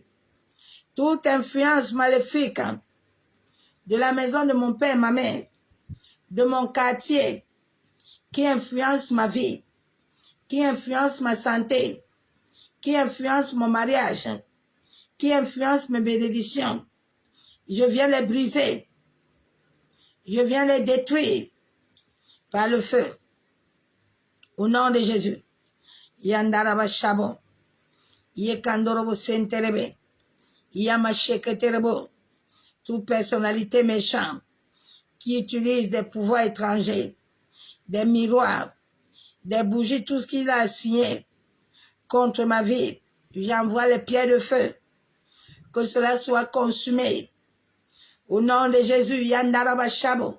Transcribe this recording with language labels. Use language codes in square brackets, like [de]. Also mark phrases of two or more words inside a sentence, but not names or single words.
[fr] Toute influence maléfique de la maison de mon père, ma mère, de mon quartier, qui influence ma vie, qui influence ma santé, qui influence mon mariage, qui influence mes bénédictions. Je viens les briser. Je viens les détruire par le feu. Au nom de Jésus. Yandaraba Shabo. Yekandorobo Senterebe. Yamasheketerebo. Toute personnalité méchante qui utilise des pouvoirs étrangers, des miroirs, des bougies, tout ce qu'il a signé contre ma vie. J'envoie les pierres de feu. Que cela soit consumé. Au nom de Jésus, Yandaraba Shabo.